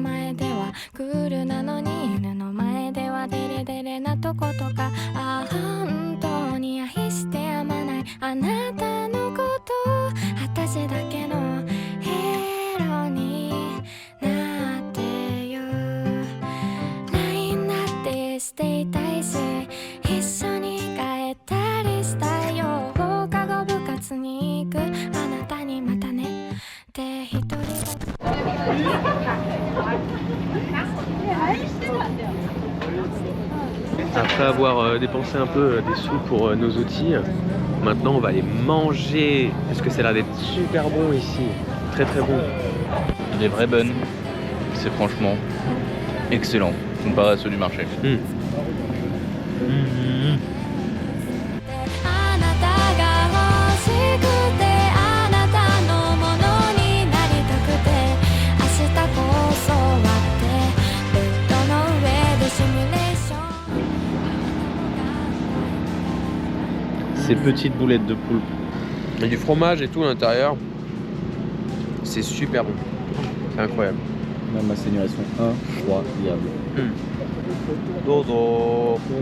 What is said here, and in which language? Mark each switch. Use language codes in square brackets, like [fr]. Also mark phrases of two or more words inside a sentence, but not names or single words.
[ja] 前ではクールなのに犬の前ではデレデレなとことかああ本当に愛してやまないあなたのこと私だけのヒーローになってよ LINE だってしていたいし一緒に帰ったりしたいよ放課後部活に行くあなたにまたねって一人だ [fr] Après avoir dépensé un peu des sous pour nos outils, maintenant on va aller manger parce que ça a l'air d'être super bon ici, très très bon. Des vraies bonnes. C'est franchement excellent comparé à ceux du marché. [ja] あなたが欲しくてあなたのものになりたくて明日こそ割ってベッドの上でシミュレーション [fr] Ces petites boulettes de poulpe. Il y a du fromage et tout à l'intérieur, c'est super bon, c'est incroyable. Même à seigneur, elles sont incroyables. Dodo.